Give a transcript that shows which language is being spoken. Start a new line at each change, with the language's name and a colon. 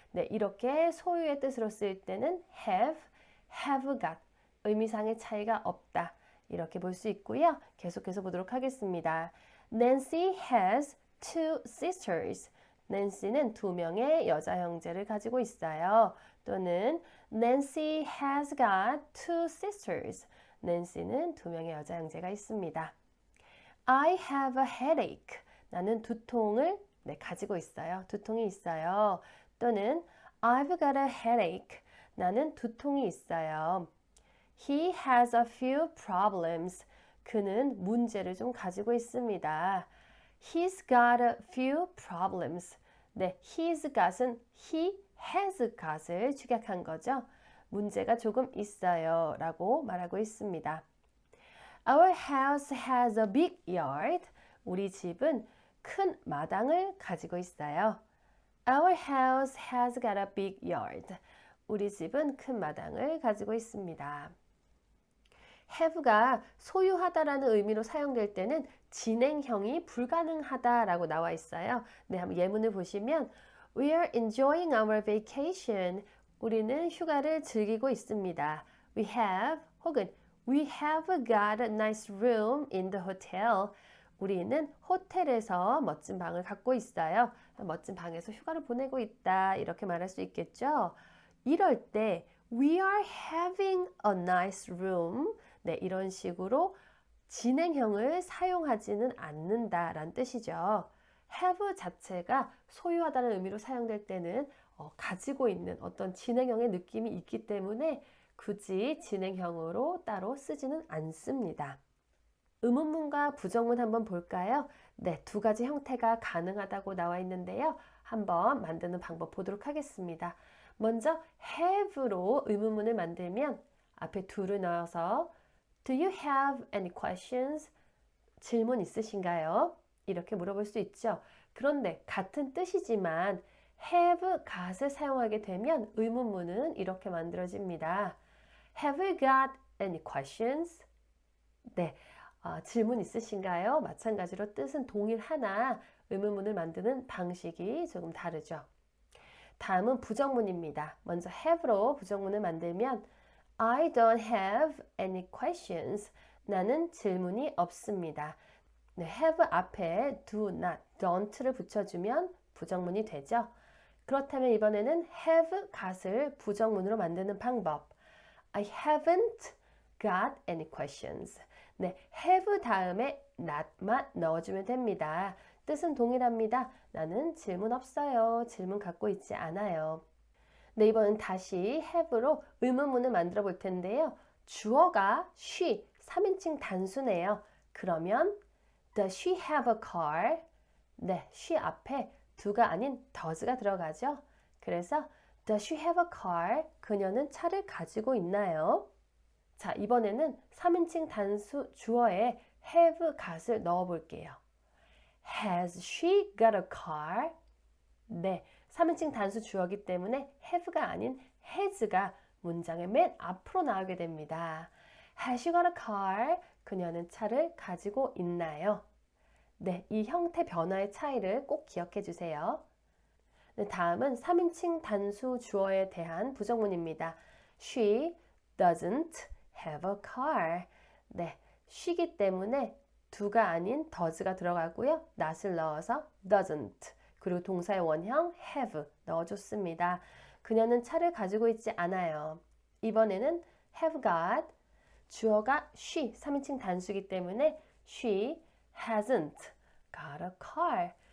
Korean: 네, 이렇게 소유의 뜻으로 쓰일 때는 have got. 의미상의 차이가 없다. 이렇게 볼 수 있고요. 계속해서 보도록 하겠습니다.
English: Nancy has two sisters.
Korean: 낸시는 두 명의 여자 형제를 가지고 있어요. 또는
English: Nancy has got two sisters.
Korean: 낸시는 두 명의 여자 형제가 있습니다.
English: I have a headache.
Korean: 나는 두통을 가지고 있어요. 두통이 있어요. 또는
English: I've got a headache.
Korean: 나는 두통이 있어요.
English: He has a few problems.
Korean: 그는 문제를 좀 가지고 있습니다.
English: He's got a few problems.
Korean: 네, he's got은 he has got을 축약한 거죠. 문제가 조금 있어요 라고 말하고 있습니다.
English: Our house has a big yard.
Korean: 우리 집은 큰 마당을 가지고 있어요.
English: Our house has got a big yard.
Korean: 우리 집은 큰 마당을 가지고 있습니다. have가 소유하다라는 의미로 사용될 때는 진행형이 불가능하다라고 나와 있어요. 네, 한번 예문을 보시면
English: We are enjoying our vacation.
Korean: 우리는 휴가를 즐기고 있습니다.
English: We have
Korean: 혹은
English: We have got a nice room in the hotel.
Korean: 우리는 호텔에서 멋진 방을 갖고 있어요. 멋진 방에서 휴가를 보내고 있다. 이렇게 말할 수 있겠죠. 이럴 때
English: We are having a nice room.
Korean: 네, 이런 식으로 진행형을 사용하지는 않는다라는 뜻이죠. have 자체가 소유하다는 의미로 사용될 때는 가지고 있는 어떤 진행형의 느낌이 있기 때문에 굳이 진행형으로 따로 쓰지는 않습니다. 의문문과 부정문 한번 볼까요? 네, 두 가지 형태가 가능하다고 나와 있는데요. 한번 만드는 방법 보도록 하겠습니다. 먼저 have로 의문문을 만들면 앞에 do를 넣어서
English: Do you have any questions?
Korean: 질문 있으신가요? 이렇게 물어볼 수 있죠. 그런데 같은 뜻이지만 have got을 사용하게 되면 의문문은 이렇게 만들어집니다.
English: Have you got any questions?
Korean: 네, 질문 있으신가요? 마찬가지로 뜻은 동일하나 의문문을 만드는 방식이 조금 다르죠. 다음은 부정문입니다. 먼저 have로 부정문을 만들면
English: I don't have any questions.
Korean: 나는 질문이 없습니다. 네, have 앞에 do not, don't를 붙여주면 부정문이 되죠. 그렇다면 이번에는 have got을 부정문으로 만드는 방법.
English: I haven't got any questions.
Korean: 네, have 다음에 not만 넣어주면 됩니다. 뜻은 동일합니다. 나는 질문 없어요. 질문 갖고 있지 않아요. 네, 이번엔 다시 have로 의문문을 만들어 볼 텐데요. 주어가 she, 3인칭 단수네요. 그러면
English: Does she have a car?
Korean: 네, she 앞에 do가 아닌 does가 들어가죠. 그래서
English: Does she have a car?
Korean: 그녀는 차를 가지고 있나요? 자, 이번에는 3인칭 단수 주어에 have got을 넣어 볼게요.
English: Has she got a car?
Korean: 네, 3인칭 단수 주어이기 때문에 have가 아닌 has가 문장의 맨 앞으로 나오게 됩니다.
English: Has she got a car?
Korean: 그녀는 차를 가지고 있나요? 네, 이 형태 변화의 차이를 꼭 기억해 주세요. 네, 다음은 3인칭 단수 주어에 대한 부정문입니다.
English: She doesn't have a car.
Korean: 네, she이기 때문에 do가 아닌 does가 들어가고요. not을 넣어서 doesn't. 그리고 동사의 원형 have 넣어줬습니다. 그녀는 차를 가지고 있지 않아요. 이번에는 have got. 주어가 she, 3인칭 단수이기 때문에
English: she hasn't got a car.